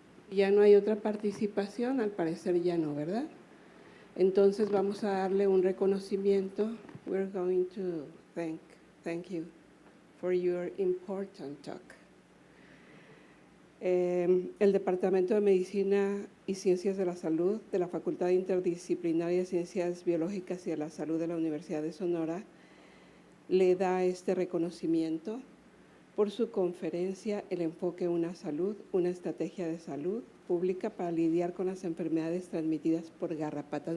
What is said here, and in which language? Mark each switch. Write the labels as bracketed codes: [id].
[es] Ya no hay otra participación, al parecer ya no, ¿verdad? Entonces vamos a darle un reconocimiento. [en] We're going to thank you for your important talk. [es] El Departamento de Medicina y Ciencias de la Salud de la Facultad Interdisciplinaria de Ciencias Biológicas y de la Salud de la Universidad de Sonora le da este reconocimiento por su conferencia El enfoque una salud, una estrategia de salud pública para lidiar con las enfermedades transmitidas por garrapatas.